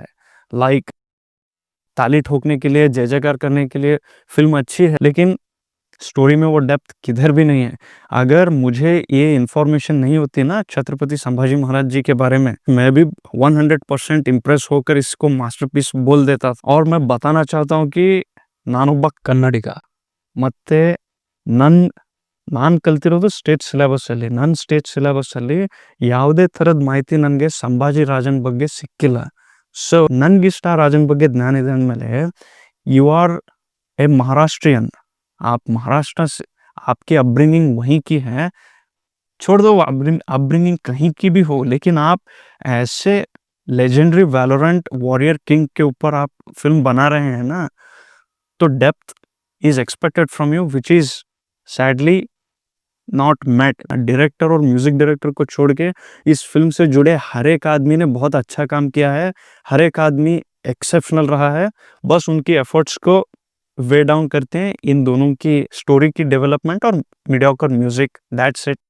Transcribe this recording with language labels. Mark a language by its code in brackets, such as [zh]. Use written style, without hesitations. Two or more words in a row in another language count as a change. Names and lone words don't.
[hi] लाइक ताली ठोकने के लिए, जय-जयकार करने के लिए फ़िल्म अच्छी है, लेकिन स्टोरी में वो डेप्थ किधर भी नहीं है। अगर मुझे ये इन्फॉर्मेशन नहीं होती ना छत्रपति संभाजी महाराज जी के बारे में, मैं भी 100% इम्प्रेस होकर इसको मास्टरपीस बोल देता। और मैं बताना चाहता हूँ कि [kn] ನಾನೊಬ್ಬ ಕನ್ನಡಿಗ ಮತ್ತೆ ನಾನು ಕಲ್ತಿರೋದು [en] state syllabusಲ್ಲಿ. [kn] ನನ್ನ [en] state syllabusಲ್ಲಿ [kn] ಯಾವುದೇ ಥರದ ಮಾಹಿತಿ ನನಗೆ ಸಂಭಾಜಿ ರಾಜನ್ ಬಗ್ಗೆ ಸಿಕ್ಕಿಲ್ಲ. ಸೊ ನನಗಿಷ್ಟ ರಾಜನ್ ಬಗ್ಗೆ ಜ್ಞಾನ ಇದೆ ಅಂದಮೇಲೆ, [en] you are a Maharashtrian, [hi] आप महाराष्ट्र से, आपकी अपब्रिंगिंग वहीं की है, छोड़ दो अपब्रिंगिंग कहीं की भी हो, लेकिन आप ऐसे [en] legendary valorant warrior king [hi] के ऊपर आप फिल्म बना रहे हैं ना, तो [en] depth is expected from you, which is sadly not met. [hi] डायरेक्टर और [en] music director [hi] को छोड़ के इस फिल्म से जुड़े हर एक आदमी ने बहुत अच्छा काम किया है, हर एक आदमी एक्सेप्शनल रहा है। बस उनकी एफर्ट्स को [en] weigh down [hi] करते हैं इन दोनों की स्टोरी की डेवलपमेंट और [en] mediocre music, that's it.